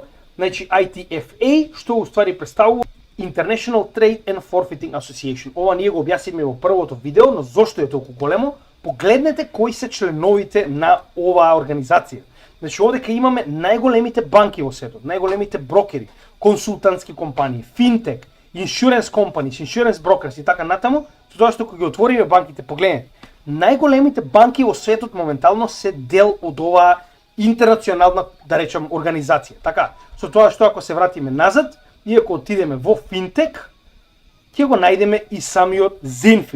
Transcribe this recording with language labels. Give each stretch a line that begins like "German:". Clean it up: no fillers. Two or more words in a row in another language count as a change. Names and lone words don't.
Macedonian: Значи ITFA што уствари представува International Trade and Forfeiting Association. Ова ние го објаснивме во првото видео, но зошто е толку големо? Погледнете кои се членовите на оваа организација. Значи овдека имаме најголемите банки во светот, најголемите брокери, консултантски компании, финтек,
English: insurance companies, insurance brokers
Macedonian: и така натаму, тоа што кога ги отвориме банките, погледнете, најголемите банки во светот моментално се дел од оваа интернационална, да речам, организација. Така, со тоа што ако се вратиме назад, и ако отидеме во финтек, ќе го најдеме и самиот Zinfin.